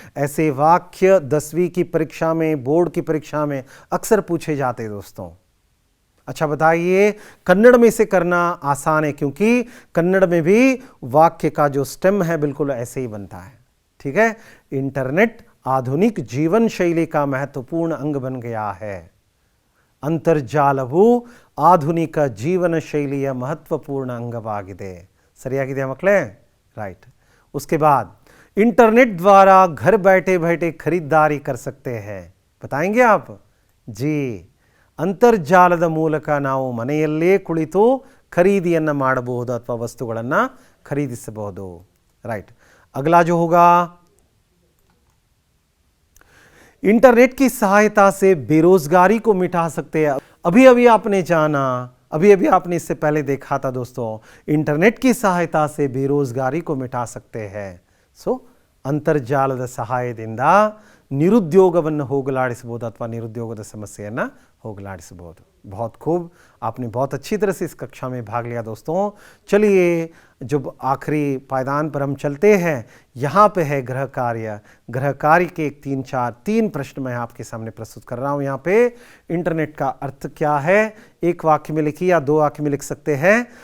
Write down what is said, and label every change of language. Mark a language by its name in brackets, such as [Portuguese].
[Hindi] ऐसे वाक्य 10वीं की परीक्षा में, बोर्ड की परीक्षा में अक्सर पूछे जाते हैं दोस्तों। अच्छा बताइए, कन्नड़ में इसे करना आसान है क्योंकि कन्नड़ में भी वाक्य का जो स्टेम है बिल्कुल ऐसे ही बनता है। ठीक है। इंटरनेट आधुनिक जीवन शैली का महत्वपूर्ण अंग बन गया है। [Kannada] ಅಂತರ್ಜಾಲವು ಆಧುನಿಕ ಜೀವನ ಶೈಲಿಯ ಮಹತ್ವಪೂರ್ಣ ಅಂಗವಾಗಿದೆ। ಸರಿಯಾಗಿದೆಯಾ ಮಕ್ಕಳೇ? [English] Right. [Hindi] उसके बाद इंटरनेट द्वारा घर बैठे बैठे खरीदारी कर सकते हैं। बताएंगे आप? [Kannada] जी, ಅಂತರ್ಜಾಲದ ಮೂಲಕ ನಾವು ಮನೆಯಲ್ಲೇ ಕುಳಿತು ಖರೀದಿಯನ್ನು ಮಾಡಬಹುದು ಅಥವಾ ವಸ್ತುಗಳನ್ನು ಖರೀದಿಸಬಹುದು। [English] Right. [Hindi] अगला जो होगा, इंटरनेट की सहायता से बेरोजगारी को मिटा सकते हैं। अभी अभी आपने जाना, अभी अभी आपने इससे पहले देखा था दोस्तों, इंटरनेट की सहायता से बेरोजगारी को मिटा सकते हैं। [Kannada] सो ಅಂತರ್ಜಾಲದ ಸಹಾಯದಿಂದ ನಿರುದ್ಯೋಗವನ್ನು ಹೋಗಲಾಡಿಸಬಹುದು ಅಥವಾ ನಿರುದ್ಯೋಗದ ಸಮಸ್ಯೆಯನ್ನು ಹೋಗಲಾಡಿಸಬಹುದು। [Hindi] बहुत खूब, आपने बहुत अच्छी तरह से इस कक्षा में भाग लिया दोस्तों। चलिए जब आखिरी पायदान पर हम चलते हैं, यहाँ पे है गृह कार्य। गृह कार्य के 3 प्रश्न मैं आपके सामने प्रस्तुत कर रहा हूँ। यहाँ पे इंटरनेट का अर्थ क्या है, एक वाक्य में लिखिए या 2 वाक्य में लिख सकते हैं।